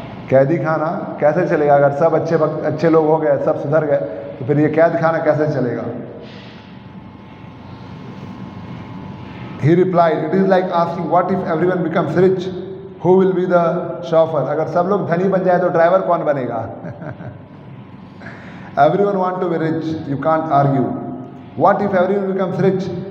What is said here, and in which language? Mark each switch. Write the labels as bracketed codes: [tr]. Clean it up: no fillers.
[hi] कैदी खाना कैसे चलेगा। अगर सब अच्छे लोग हो गए, सब सुधर गए, तो फिर ये कैद खाना कैसे चलेगा। [en] He replied, it is like asking what if everyone becomes rich, who will be the chauffeur? [hi] अगर सब लोग धनी बन जाए तो ड्राइवर कौन बनेगा। [en] Everyone want to be rich, you can't argue. What if everyone becomes rich?